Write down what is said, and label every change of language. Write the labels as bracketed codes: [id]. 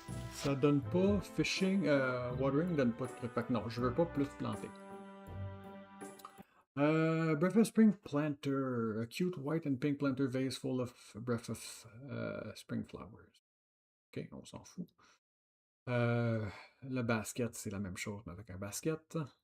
[fr] Ça donne pas fishing, watering donne pas de truc. Fait que non, je veux pas plus planter. [en] Breath of Spring Planter. A cute white and pink planter vase full of Breath of Spring flowers. [fr] Ok, on s'en fout. Le basket, c'est la même chose, mais avec un basket.